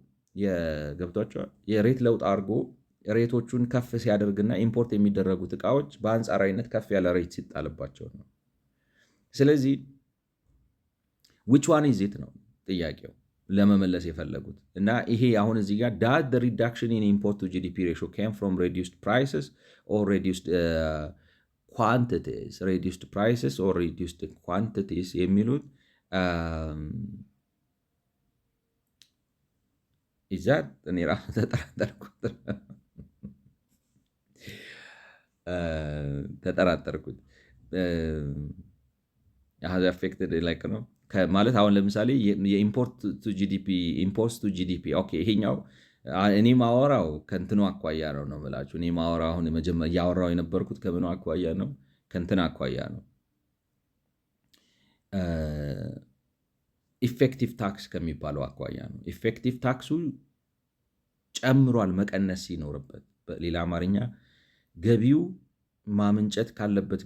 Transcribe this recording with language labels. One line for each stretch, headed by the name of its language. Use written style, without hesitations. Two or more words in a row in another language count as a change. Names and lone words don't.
Amharic: የሬት ለውጥ አድርጎ ሬቶቹን ከፍ ሲያደርግና ኢምፖርት የሚደረጉት እቃዎች በአንጻራዊነት ከፍ ያለ ሬት ሲጣልባቸው ነው። ስለዚህ
English: which one is it
Amharic: ነው ጥያቄው። ለመመለስ የፈለጉት እና ይሄ አሁን እዚህ ጋር ዳት
English: the reduction in import to GDP ratio came from reduced prices or reduced
Amharic: quantities የሚሉት ይዛት እኔ ራሱ ተጠራጠርኩት
English: has affected
Amharic: like ነው ማለት አሁን ለምሳሌ
English: import to GDP
Amharic: ኦኬ ይሄኛው እኔ ማወራው ከእንትኑ አኳያ ነው የምላችሁ። እኔ ማወራው አሁን መጀመሪያ ያወራው የነበርኩት ከምኑ አኳያ ነው? ከእንትን አኳያ ነው።
English: effective tax
Amharic: ከሚባለው አኳያ ነው።
English: effective tax
Amharic: ጨምሯል መቀነስ ሲኖርበት፣ በሌላ አማርኛ ገቢው ማመንጨት ካለበት